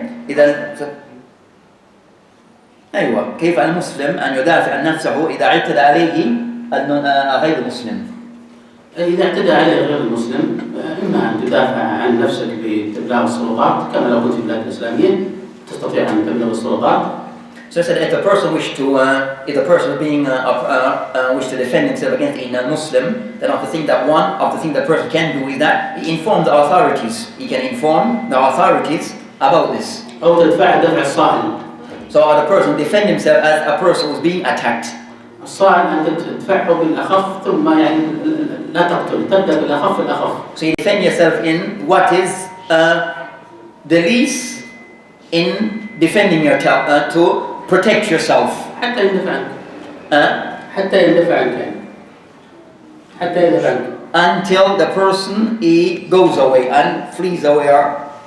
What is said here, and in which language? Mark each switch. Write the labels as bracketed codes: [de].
[ar] إذا أيوة كيف المسلم أن يدافع عن نفسه إذا اعتدى عليه غير المسلم؟ إذا اعتدى عليه غير المسلم إما أن تدافع عن نفسك بإبلاغ السلطات كما لو كنت في البلاد الإسلامية تستطيع أن تبلغ السلطات. [en] So I said, if the person wish to defend himself against a non-Muslim, then the thing the person can do is that he inform the authorities. He can inform the authorities about this. [ar] أو تدفع دفع الصائل. [en] So the person defend himself as a person who's being attacked. [ar] الصائل أن تدفعه بالأخف ثم يعني لا تقتل تبدأ بالأخف الأخف. [en] So you defend yourself in what is the least in defending yourself to protect yourself. [ar] حتى يندفع عنك. حتى يندفع عنك. حتى يندفع عنك. [en] Until the person he goes away and flees away.